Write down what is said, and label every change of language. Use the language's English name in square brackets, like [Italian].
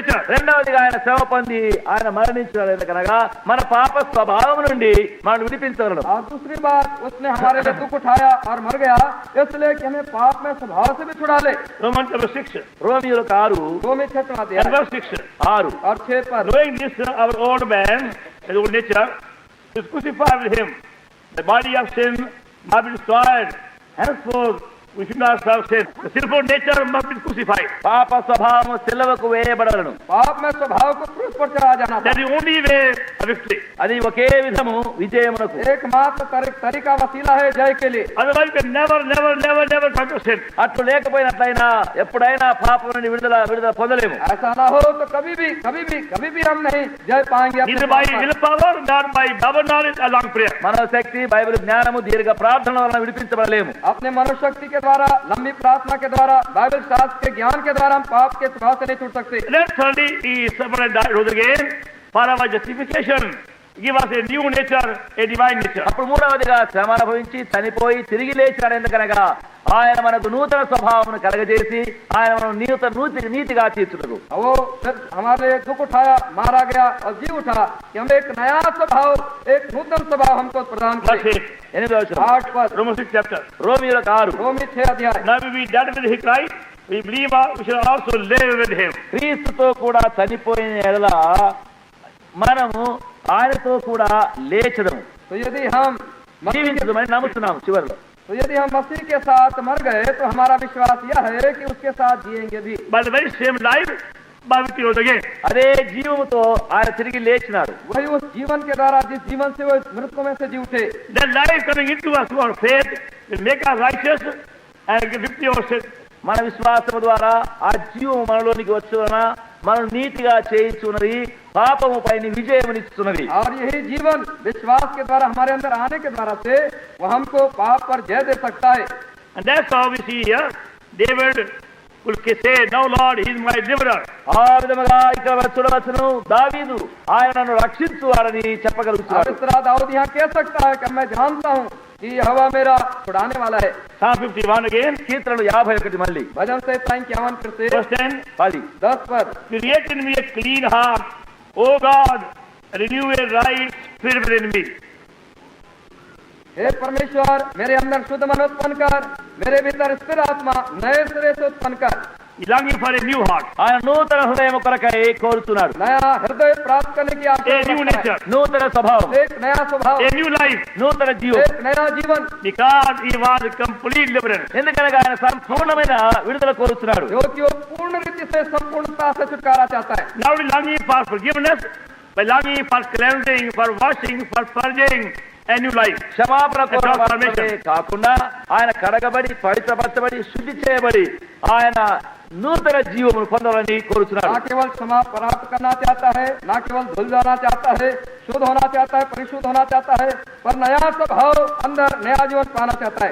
[Telugu] రెండవదిగా ఆయన శ్రమ పొంది ఆయన మరణించాడు, ఎందుకనగా మన పాప స్వభావం నుండి మనం విడిపించగలడు. [Hindi] और दूसरी बात, उसने हमारे लिए दुख उठाया और मर गया, इसलिए कि हमें पाप में स्वभाव से भी छुड़ा ले. [English] Romans chapter 6 [Telugu] రోమియోలకు 6 [Hindi] रोमी 6 अध्याय [English] and verse 6. [Telugu] 6 [Hindi] और 6 पर, [English] Knowing this, our old man, the old nature, is crucified with him. The body of sin must be destroyed. Henceforth, we should not serve sin. The sinful nature must be crucified. [Telugu] పాప స్వభావం సిలువకు వేయబడలను. [Hindi] पाप में स्वभाव को क्रूस पर चढ़ा जाना था. [English] That is the only way of victory. [Telugu] అది ఒకే విధము విజయమునకు. [Hindi] एकमात्र तरीका वसीला है जय के लिए. [English] Otherwise, we can never come to sin. [Telugu] అట్లు లేకపోయినట్లయినా ఎప్పుడైనా పాపం నుండి విడుదల పొందలేము. [Hindi] ऐसा ना हो तो कभी भी हम नहीं जय पाएंगे. [English] Neither by willpower, nor by Bible knowledge or long prayer. [Telugu] మనోశక్తి, Bible జ్ఞానము, దీర్ఘ ప్రార్థన వలన విడిపించబడలేము. [Hindi] अपने मनोशक्ति के द्वारा, लंबी प्रार्थना के द्वारा, बाइबल शास्त्र के ज्ञान के द्वारा हम पाप के स्वभाव से नहीं छूट सकते. [English] Then thirdly, he suffered and died, rose again for our justification. Give us a new nature, a divine nature. [Telugu] అప్పుడు మూడవదిగా శ్రమ అనుభవించి చనిపోయి తిరిగి లేచినాడు, ఎందుకనగా ఆయన మనకు నూతన స్వభావమును కలగజేసి ఆయన మనం నీతిగా తీర్చుటకు. [Hindi] वो हमारे लिए दुख उठाया, मारा गया और जी उठा कि हम एक नया स्वभाव, एक नूतन स्वभाव हमको प्रदान करे. 8 पर, [English] Romans 6 chapter. [Telugu] రోమియోలకు 6 [Hindi] रोमी 6 अध्याय. [English] Now we dead with his Christ, we believe we shall also live with him. [Telugu] క్రీస్తుతో కూడా చనిపోయిన ఎడల మనము ఆయనతో కూడా లేచదము, [Hindi] तो यदि हम [Telugu] జీవించదమని నమ్ముతున్నాము. చివరిలో [Hindi] तो यदि हम मसीह के साथ मर गए तो हमारा विश्वास यह है कि उसके साथ जिएंगे भी. [English] By the very same life, by which he rose again. [Telugu] అదే జీవముతో ఆయన తిరిగి లేచినాడు. [Hindi] वही उस जीवन के द्वारा, जिस जीवन से वो मृतकों में से जी उठे, [English] That life coming into us through our faith will make us righteous and give victory over sin. [Telugu] మన విశ్వాసము ద్వారా ఆ జీవము మనలోనికి వచ్చున మనం నీతిగా చేయించున్నది, పాపము పైన విజయమునిస్తున్నది. [Hindi] और यही जीवन विश्वास के द्वारा हमारे अंदर आने के द्वारा से वो हमको पाप पर जय दे सकता है. [English] And that's how we see here, David will say, "Now Lord, he is my deliverer." [Telugu] ఆ విధముగా ఇక్కడ చూడవచ్చును, దావీదు ఆయన నన్ను రక్షించువాడని [Hindi] और [Telugu] చెప్పగలుగుతాడు. [Hindi] इस तरह दाऊद यहाँ कह सकता है कि मैं जानता हूँ कि यहोवा मेरा छुड़ाने वाला है. [English] Psalm 51 again, [Telugu] కీర్తనలు 51 మళ్ళీ [Hindi] भजन से 51 फिर से [English] verse 10. [Telugu] 10. [Hindi] 10 पर, [English] Create in me a clean heart, O God, renew a right spirit within me. [Hindi] हे परमेश्वर, मेरे अंदर शुद्ध मन उत्पन्न कर, मेरे भीतर स्थिर आत्मा नए सिरे से उत्पन्न कर. [English] He's longing for a new heart, [Telugu] ఆయన నూతన హృదయం కొరకై కోరుతున్నాడు. [Hindi] नया हृदय प्राप्त करने की [English] a new [Hindi] आवश्यकता है. [English] nature, [Telugu] నూతన స్వభావం, [Hindi] एक नया स्वभाव, [English] a new life, [Telugu] నూతన జీవం. [Hindi] एक नया जीवन, [English] because he was a complete deliverance. [Telugu] ఎందుకనగా ఆయన సంపూర్ణమైన విడుదల కోరుతున్నాడు. [Hindi] जो कि वो पूर्ण रीति से संपूर्णता से छुटकारा चाहता है. [English] Now he's longing for forgiveness, by longing for cleansing, for washing, for purging, a new life. [Telugu] క్షమాపణ కోరమే కాకుండా ఆయన కడగబడి పవిత్రపరచబడి శుద్ధి చేయబడి ఆయన నూతన జీవమును పొందాలని కోరుతున్నాడు. [Hindi] ना केवल क्षमा प्राप्त करना चाहता है, ना केवल धुल जाना चाहता है, शुद्ध होना चाहता है, परिशुद्ध होना चाहता है, पर नया स्वभाव अंदर नया जीवन पाना चाहता है.